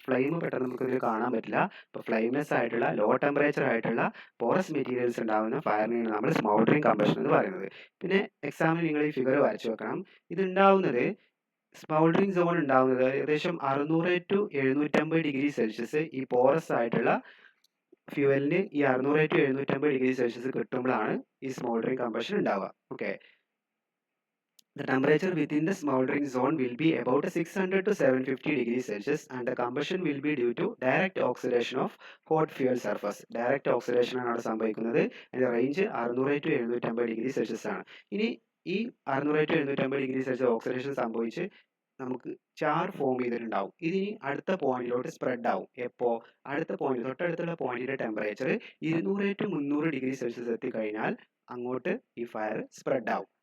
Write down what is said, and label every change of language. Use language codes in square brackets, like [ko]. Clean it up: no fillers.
[ml] Flame പെട്ടെന്ന് നമുക്ക് ഇതിൽ കാണാൻ പറ്റില്ല. അപ്പോൾ ഫ്ലെയിംലെസ് ആയിട്ടുള്ള ലോ ടെമ്പറേച്ചർ ആയിട്ടുള്ള പോറസ് മെറ്റീരിയൽസ് ഉണ്ടാകുന്ന ഫയറിനെയാണ് നമ്മൾ സ്മൗൾഡറിങ് കമ്പഷൻ എന്ന് പറയുന്നത്. പിന്നെ എക്സാമിന് നിങ്ങൾ ഈ ഫിഗർ വരച്ചു വെക്കണം. ഇത് ഉണ്ടാവുന്നത് സ്മൗൾഡറിംഗ് സോൺ ഉണ്ടാകുന്നത് ഏകദേശം 600 ടു 750 ഡിഗ്രി സെൽഷ്യസ് ഈ പോറസ് ആയിട്ടുള്ള ഫ്യൂവലിന് ഈ 600 ടു 750 ഡിഗ്രി സെൽഷ്യസ് കിട്ടുമ്പോഴാണ് ഈ സ്മോൾഡറിംഗ് കമ്പഷൻ ഉണ്ടാവുക. [en] Okay, the temperature within the smoldering zone will be about 600 to 750 degrees Celsius and the combustion will be due to direct oxidation of hot fuel surface. Direct oxidation [ml] ആണ് അവിടെ സംഭവിക്കുന്നത്. അതിന്റെ range 600 to 750 degree Celsius ആണ്. ഇനി ഈ 600 to 750 degree Celsius oxidation സംഭവിച്ച് നമുക്ക് ചാർ form ചെയ്തിട്ടുണ്ടാവും. ഇതിനി അടുത്ത പോയിന്റിലോട്ട് സ്പ്രെഡ് ആവും. എപ്പോ? അടുത്ത പോയിന്റ്, തൊട്ടടുത്തുള്ള പോയിന്റിന്റെ ടെമ്പറേച്ചർ 200 to 300 ഡിഗ്രി സെൽഷ്യസ് എത്തിക്കഴിഞ്ഞാൽ അങ്ങോട്ട് ഈ ഫയർ സ്പ്രെഡ് ആവും.